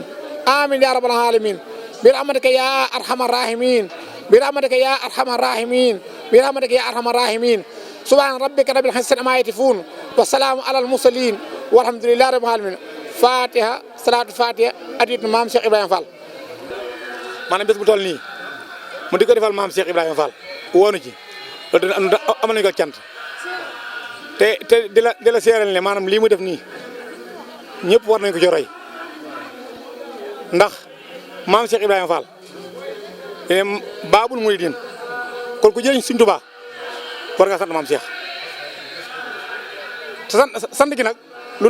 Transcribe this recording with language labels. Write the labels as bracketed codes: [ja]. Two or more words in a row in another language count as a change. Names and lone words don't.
[ar] آمين يا رب العالمين برحمتك يا أرحم الراحمين برحمتك يا أرحم الراحمين برحمتك يا أرحم الراحمين سبحان ربك رب العزة عما يصفون والسلام على المرسلين والحمد لله رب العالمين فاتحة صلاة الفاتحة أديت [wo] maam Cheikh Ibrahima Fall maanaam bés bu toll nii mu di ko defal maam Cheikh Ibrahima Fall woonu ci loolu am nañu ko cant te di la seeral ne maanaam lii mu def nii ñëpp war nañu ko ci roy ndax maam Cheikh Ibrahima Fall [ar] باب المريدين [wo] kon ku jëriñ Sëriñ Tuubaa war nga sant maam Cheikh te sant gi nag lu